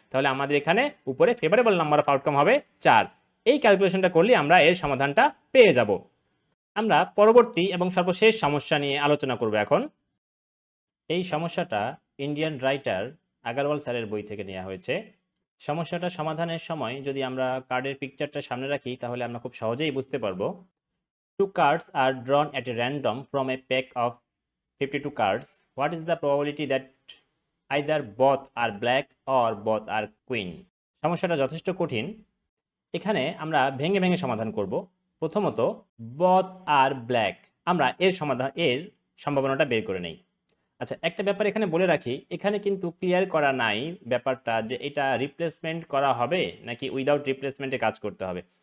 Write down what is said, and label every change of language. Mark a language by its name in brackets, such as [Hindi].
[Bangla] তাহলে আমাদের এখানে উপরে ফেভারেবল নাম্বার অফ আউটকাম হবে 4। এই ক্যালকুলেশনটা করলে আমরা এর সমাধানটা পেয়ে যাব। আমরা পরবর্তী এবং সর্বশেষ সমস্যা নিয়ে আলোচনা করব এখন। এই সমস্যাটা ইন্ডিয়ান রাইটার আগারওয়াল স্যারের বই থেকে নেওয়া হয়েছে। সমস্যাটা সমাধানের সময় যদি আমরা কার্ডের পিকচারটা সামনে রাখি, তাহলে আমরা খুব সহজেই বুঝতে পারবো। [English] 2 cards are drawn at a random from a pack of 52 cards. What is the probability that either both are black or both are queen? [Bangla] সমস্যাটা যথেষ্ট কঠিন। এখানে আমরা ভেঙে ভেঙে সমাধান করব। প্রথমত [English] both are black, [Bangla] আমরা এর সম্ভাবনাটা বের করে নেই। আচ্ছা, একটা ব্যাপার এখানে বলে রাখি, এখানে কিন্তু ক্লিয়ার করা নাই ব্যাপারটা যে এটা রিপ্লেসমেন্ট করা হবে নাকি উইদাউট রিপ্লেসমেন্টে কাজ করতে হবে।